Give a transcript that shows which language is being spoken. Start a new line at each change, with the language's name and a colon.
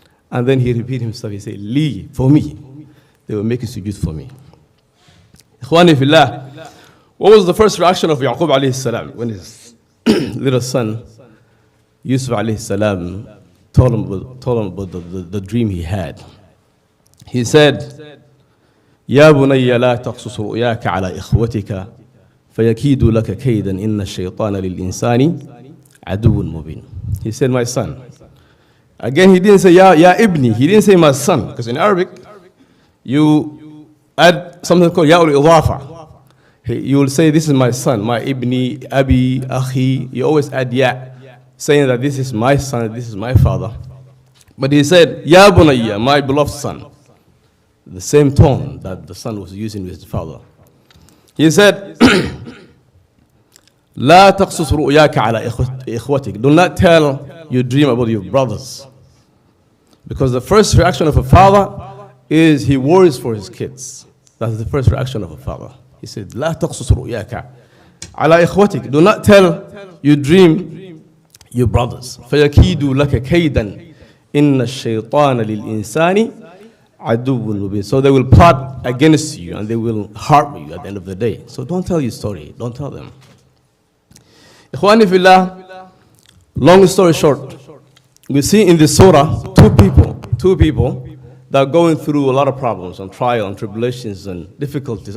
English: And then he repeated himself. He said, Li, for me. They were making sujood for me. Ikhwani fillah, what was the first reaction of Yaqub alayhi salam when his little son, Yusuf alayhi salam, told him about the dream he had? He said,
Arabic: يا بني لا تقصص رؤياك على إخوتك فيكيدوا لك كيدا إن الشيطان للإنسان عدو مبين.
English: He said, my son. Again, he didn't say, ya ibni. He didn't say my son. Because in Arabic, you add something called ya'ul idafa. You will say, this is my son, my ibni, abi, akhi. You always add ya, saying that this is my son, this is my father. But he said, ya bunayya, my beloved son. The same tone that the son was using with his father. He said,
Arabic: لا تقصص رؤياك على إخوتك.
English: Do not tell your dream about your brothers. Because the first reaction of a father is he worries for his kids. That's the first reaction of a father. He said,
Arabic: لا تقصص رؤياك على إخوتك.
English: Do not tell your dream your brothers.
Arabic: فيكيدوا لك كيدا إن الشيطان للإنسان عدو مبين.
English: So they will plot against you and they will harm you at the end of the day. So don't tell your story. Don't tell them. Ikhwani fillah, long story short, we see in this surah two people that are going through a lot of problems and trial and tribulations and difficulties.